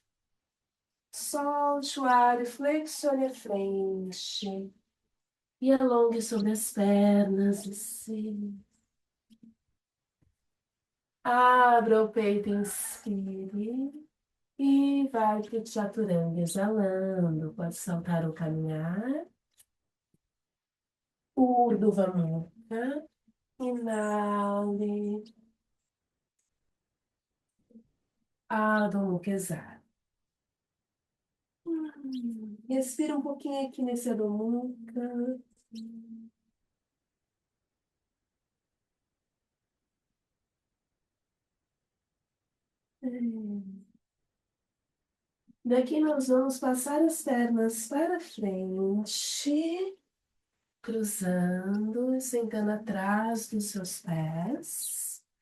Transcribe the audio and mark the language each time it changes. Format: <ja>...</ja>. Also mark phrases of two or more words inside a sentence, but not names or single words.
<pt>Solte o ar e flexione a frente. E alongue sobre as pernas, assim. Abra o peito, inspire. E vai para o Chaturanga, exalando. Pode saltar ou caminhar. Urdhva Mukha. Inale. Adho Mukha, exale. Respira um pouquinho aqui nesse Adho Mukha. Daqui nós vamos passar as pernas para frente, cruzando e sentando atrás dos seus pés.</pt>